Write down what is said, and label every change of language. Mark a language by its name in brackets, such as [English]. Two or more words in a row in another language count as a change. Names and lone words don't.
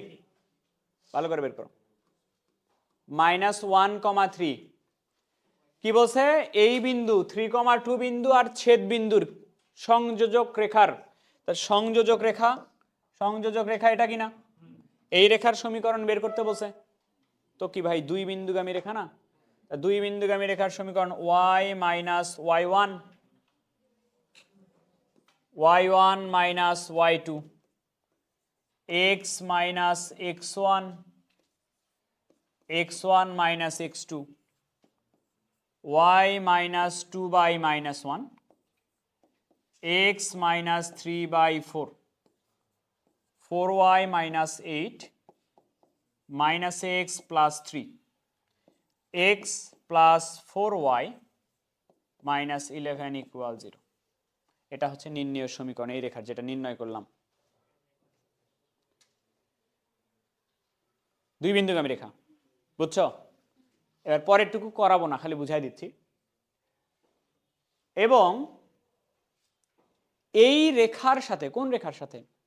[Bangla] ভালো করে বের করো। -1,3 কি বলছে? এই বিন্দু 3,2 বিন্দু আর ছেদ বিন্দুর সংযোজক রেখার, তার সংযোজক রেখা এটা কিনা? এই রেখার সমীকরণ বের করতে বলছে। তো কি ভাই, দুই বিন্দুগামী রেখা না? দুই বিন্দুগামী রেখার সমীকরণ y - y1, y1 - y2, x - x1, x1 - x2, y - 2/-1, x - 3/4, 4y - 8, -x + 3, x + 4y - 11 = 0। এটা হচ্ছে নির্ণয় সমীকরণ এই রেখার, যেটা নির্ণয় করলাম। দুই বিন্দুগামী রেখা, বুঝছো? এবার পরেরটুকু করাবো না, খালি বুঝাই দিচ্ছি। এবং এই রেখার সাথে, কোন রেখার সাথে?